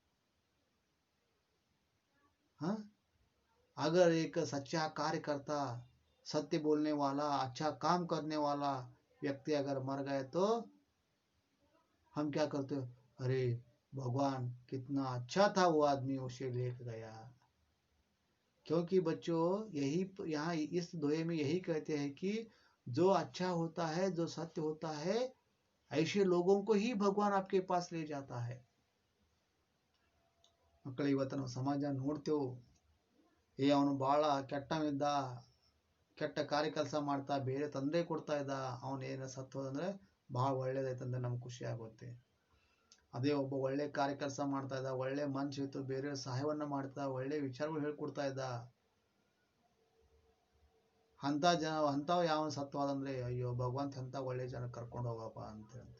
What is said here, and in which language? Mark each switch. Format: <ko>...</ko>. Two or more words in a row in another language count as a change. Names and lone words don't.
<hi>हाँ, अगर एक सच्चा कार्यकर्ता, सत्य बोलने वाला, अच्छा काम करने वाला व्यक्ति अगर मर गए तो हम क्या करते हो, अरे भगवान कितना अच्छा था वो आदमी, उसे लेके गया। क्योंकि बच्चों यही यहाँ इस दोहे में यही कहते हैं कि जो अच्छा होता है, जो सत्य होता है, ऐसे लोगों को ही भगवान आपके पास ले जाता है।</hi> <kn>ಮಕ್ಕಳು ಇವತ್ತು ನಾವು ಸಮಾಜ ನೋಡ್ತೇವೆ, ಅವನು ಬಹಳ ಕೆಟ್ಟವಿದ್ದ, ಕೆಟ್ಟ ಕಾರ್ಯ ಕೆಲಸ ಮಾಡ್ತಾ ಬೇರೆ ತೊಂದರೆ ಕೊಡ್ತಾ ಇದ್ದ, ಅವನೇನ ಸತ್ತೋದಂದ್ರೆ ಬಹಳ ಒಳ್ಳೇದೈತಂದ್ರೆ ನಮ್ಗೆ ಖುಷಿ ಆಗುತ್ತೆ। ಅದೇ ಒಬ್ಬ ಒಳ್ಳೆ ಕಾರ್ಯ ಕೆಲಸ ಮಾಡ್ತಾ ಇದ್ದ, ಒಳ್ಳೆ ಮನುಷ್ಯ ಇತ್ತು, ಬೇರೆ ಸಹಾಯವನ್ನ ಮಾಡ್ತಾ, ಒಳ್ಳೆ ವಿಚಾರಗಳು ಹೇಳ್ಕೊಡ್ತಾ ಇದ್ದ, ಅಂಥವ ಯಾವ ಸತ್ವಾದಂದ್ರೆ ಅಯ್ಯೋ ಭಗವಂತ ಅಂತ ಒಳ್ಳೆ ಜನ ಕರ್ಕೊಂಡು ಹೋಗಪ್ಪ ಅಂತ ಹೇಳ್ತಾರೆ।</kn>